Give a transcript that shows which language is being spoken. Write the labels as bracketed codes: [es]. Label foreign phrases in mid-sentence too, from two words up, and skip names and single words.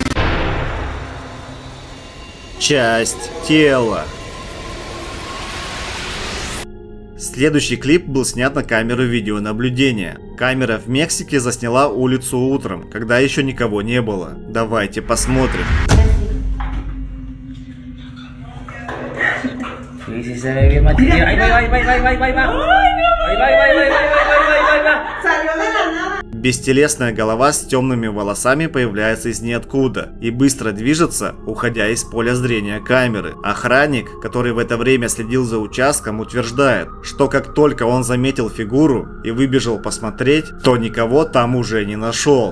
[ru] Часть тела. Следующий клип был снят на камеру видеонаблюдения. Камера в Мексике засняла улицу утром, когда еще никого не было. Давайте посмотрим. [es] si se ve bien machito. Ahí va, ahí va, ahí va, ahí va, ahí va, ahí va. Ahí va, ahí va, ahí va, ahí va, ahí va. [ru] Бестелесная голова с темными волосами появляется из ниоткуда и быстро движется, уходя из поля зрения камеры. Охранник, который в это время следил за участком, утверждает, что как только он заметил фигуру и выбежал посмотреть, то никого там уже не нашел.